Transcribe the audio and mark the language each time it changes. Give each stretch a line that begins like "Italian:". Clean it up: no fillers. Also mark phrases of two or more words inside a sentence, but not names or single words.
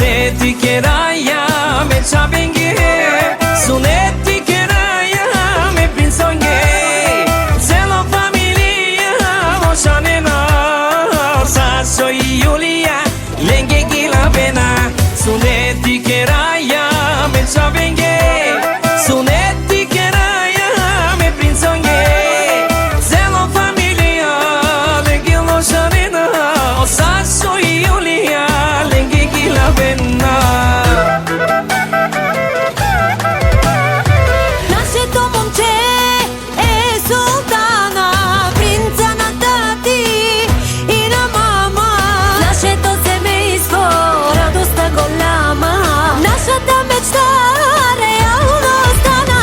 Romany: Suneti che raya me chabenge, suneti che raya me pinsonge, zelo familia o shanena, saso Julia lenge gila bena. Suneti che raya me chabenge, suneti che raya me pinsonge, zelo familia lenge lo shanena, saso Julia lenge gila bena.
Bulgarian: Нашето момче е султана, принца на тати и на мама. Нашето семейство радостта голяма, нашата мечта реално стана.